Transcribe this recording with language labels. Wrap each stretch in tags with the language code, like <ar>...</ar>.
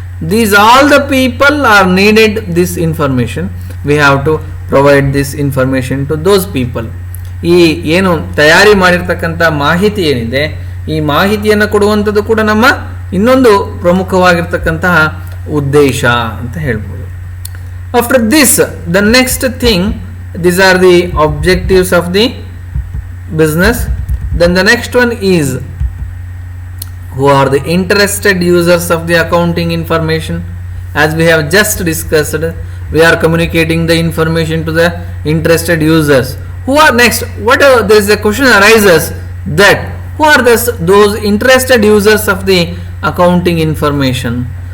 <en>These all the people are needed this information. We have to provide this information to those people.</en> <kn>ಈ ಏನು ತಯಾರಿ ಮಾಡಿರ್ತಕ್ಕಂಥ ಮಾಹಿತಿ ಏನಿದೆ, ಈ ಮಾಹಿತಿಯನ್ನು ಕೊಡುವಂಥದ್ದು ಕೂಡ ನಮ್ಮ ಇನ್ನೊಂದು ಪ್ರಮುಖವಾಗಿರ್ತಕ್ಕಂತಹ ಉದ್ದೇಶ ಅಂತ ಹೇಳ್ಬೋದು.</kn> <en>After this the next thing, these are the objectives of the business. Then the next one is who are the interested users of the accounting information. As we have just discussed, we are communicating the information to the interested users. Who are next? Whatever there is a question arises that who are those interested users of the accounting information?</en>